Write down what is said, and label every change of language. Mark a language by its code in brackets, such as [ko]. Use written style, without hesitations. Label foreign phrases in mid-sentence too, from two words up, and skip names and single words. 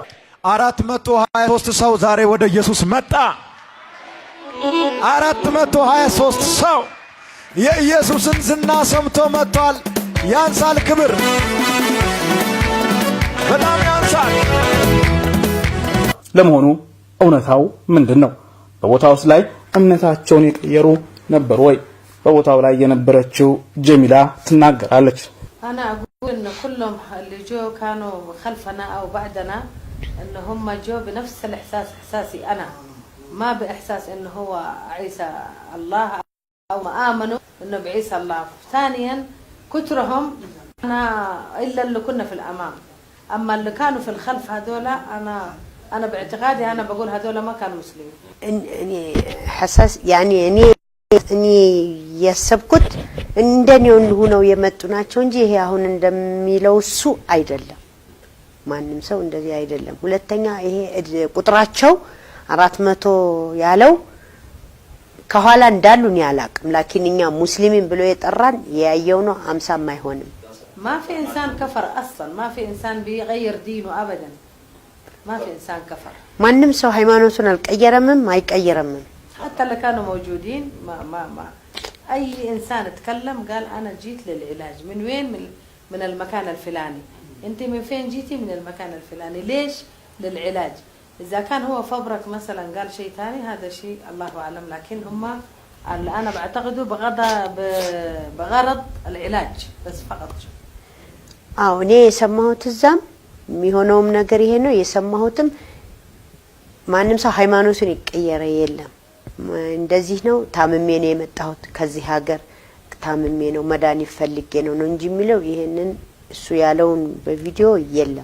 [am] 423 ሰው ዛሬ ወደ ኢየሱስ መጣ። 423 ሰው የኢየሱስን ዝና ሰምቶ መጥቷል። ያንሳል ክብር በጣም ያንሳል። ለመሆኑ እውነታው ምንድነው? በቦታውስ ላይ እምነታቸውን የቀየሩ ነበር ወይ? በቦታው ላይ የነበረችው ጀሚላ ትናገራለች። [ar] انا اقول ان كلهم اللي جو كانوا خلفنا او بعدنا ان هم جو بنفس الاحساس احساسي انا، ما باحساس انه هو عيسى الله او ما امنوا انه بعيسى الله. ثانيا كثرهم انا الا اللي كنا في الامام، اما اللي كانوا في الخلف هذول انا باعتقادي انا بقول هذول ما كانوا مسلمين. اني حساس يعني اني [am] ያሰብኩት እንደኔው ሆነው የመጡ ናቸው እንጂ ይሄ አሁን እንደሚለው እሱ አይደለም። ማንንም ሰው እንደዚህ አይደለም። ሁለተኛ ይሄ ቁጥራቸው 400 ያለው ከኋላ እንዳሉን ያላቅም ላኪንኛ ሙስሊሚን ብሎ የጠራን ያየው ነው 50 ማይሆንም። [ar] ما في انسان كفر اصلا، ما في انسان بيغير دينه ابدا، ما في انسان كفر. [am] ማንም ሰው ሃይማኖቱን አልቀየረምም አይቀየረምም። [ar] حتى اللي كانوا موجودين ما اي انسان تكلم قال انا جيت للعلاج. من وين؟ من المكان الفلاني. انت من فين جيتي؟ من المكان الفلاني. ليش؟ للعلاج. اذا كان هو فبرك مثلا قال شيء ثاني هذا شيء الله اعلم، لكن هم اللي انا بعتقده بغرض العلاج بس فقط. [am] እኔ የሰማሁት እዛም የሚሆነውም ነገር ይሄ ነው። የሰማሁትም ማንም ሰው ሃይማኖቱን ይቀየረ የለም። እንደዚህ ነው ታምሜ ነው የመጣሁት ከዚህ ሀገር ታምሜ ነው መድኃኒት ፈልጌ ነው እንጂ የሚለው ይሄንን እሱ ያለውን በቪዲዮ የለም።